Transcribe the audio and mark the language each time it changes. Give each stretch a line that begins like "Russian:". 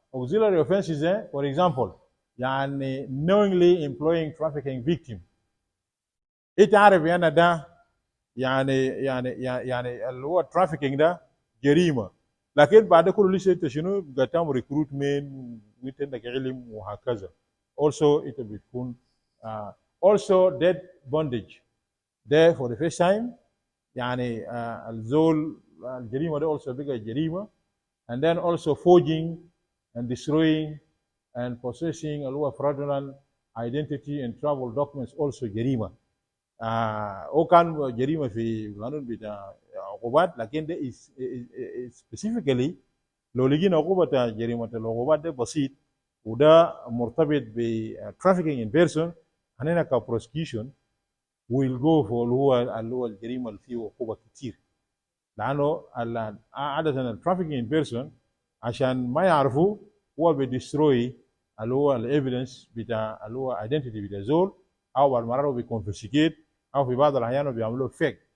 English: auxiliary offenses for example
Arabic: يعني
English: knowingly employing trafficking victim.
Arabic: انت عارف يعني ده يعني اللي هو trafficking ده جريمه، لكن بعد كله لسه انت شنو بتعمل ريكروتمنت وانت عندك علم وهكذا. also انت بتكون also dead bondage ده
English: for the first time،
Arabic: يعني الزول الجريمه ده also بقى جريمه.
English: and then also forging and destroying and possessing
Arabic: اللي هو
English: fraudulent identity and travel documents also جريمه.
Arabic: هو كان جريمه في القانون بتاع عقوبات، لكن ده specifically لو لقينا عقوبه جريمه العقوبات ده بسيط وده مرتبط ب trafficking in person، هننا كبروسكيوشن
English: will go for
Arabic: اللي هو الجريمه اللي فيه عقوبه كتير، لانه عاده الترافيكينج ان بيرسون عشان ما يعرفوا هو بيدستروي اللي هو الايفيدنس بتاع اللي هو ايدنتيتي بتاع زول، او بعض المرات بيكونفسكيت، او في بعض الاحيان بيعملوا فيك.